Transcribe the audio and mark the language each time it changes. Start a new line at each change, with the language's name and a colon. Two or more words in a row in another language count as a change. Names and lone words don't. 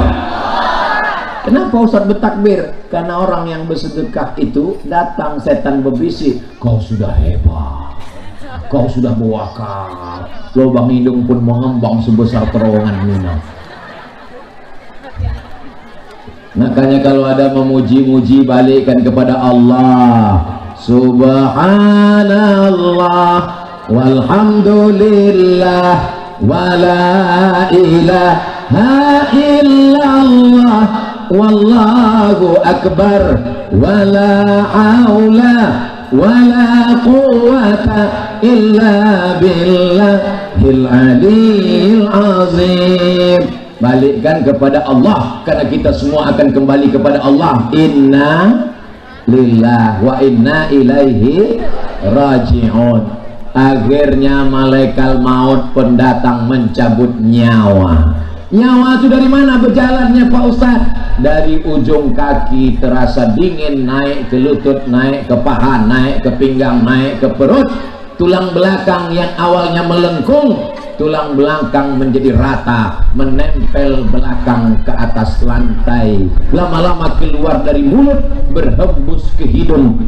Indonesian: Kenapa Ustaz bertakbir? Karena orang yang bersedekah itu datang setan berbisik, kau sudah hebat, kau sudah berwakaf, lubang hidung pun mengembang sebesar terowongan Mina. Makanya kalau ada memuji-muji, balikkan kepada Allah.
Arabic: سبحان الله والحمد لله ولا إله إلا الله والله أكبر ولا حول ولا قوة إلا بالله العلي العظيم.
Indonesian: Balikkan kepada Allah, karena kita semua akan kembali kepada Allah.
Arabic: إنا لله وإنا إليه راجعون.
Indonesian: Akhirnya malaikat maut pendatang mencabut nyawa. Nyawa itu dari mana berjalannya Pak Ustaz? Dari ujung kaki terasa dingin, naik ke lutut, naik ke paha, naik ke pinggang, naik ke perut. Tulang belakang yang awalnya melengkung, tulang belakang menjadi rata, menempel belakang ke atas lantai, lama-lama keluar dari mulut, berhembus ke hidung.